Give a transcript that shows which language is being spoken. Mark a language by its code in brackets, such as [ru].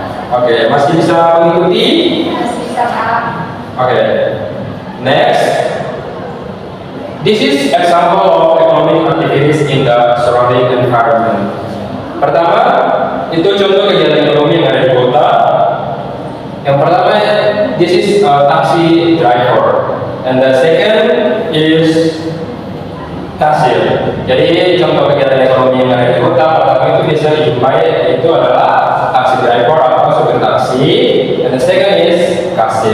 [id] Oke, masih bisa mengikuti? Masih bisa, Pak. Oke. Next. [en] This is example of economic activities in the surrounding environment. [id] Pertama, itu contoh kegiatan ekonomi yang ada di kota. [en] Yang pertama, this is a taxi driver, and the second is kasir. [id] Jadi contoh kegiatan ekonomi yang ada di kota pertama itu biasa dijumpai itu adalah taxi driver atau supir taksi, [en] and the second is [id] kasir.